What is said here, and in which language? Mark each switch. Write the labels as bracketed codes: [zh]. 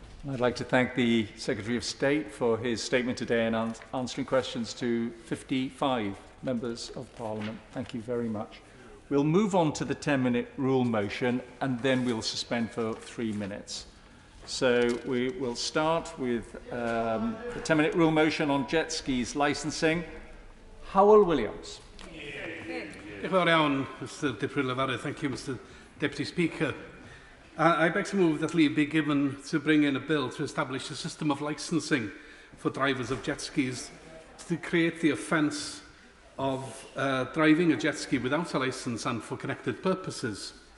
[en] I'd like to thank the Secretary of State for his statement today and answering questions to 55 members of Parliament. Thank you very much. We'll move on to the 10-minute rule motion, and then we'll suspend for 3 minutes. So we will start with the 10-minute rule motion on jet skis licensing. Howell Williams. [cy] Diolch yn fawr iawn, Mr Deputy Lefarydd. [en] Thank you, Mr Deputy Speaker. I beg to move that leave be given to bring in a bill to establish a system of licensing for drivers of jet skis to create the offence of driving a jet ski without a licence and for connected purposes.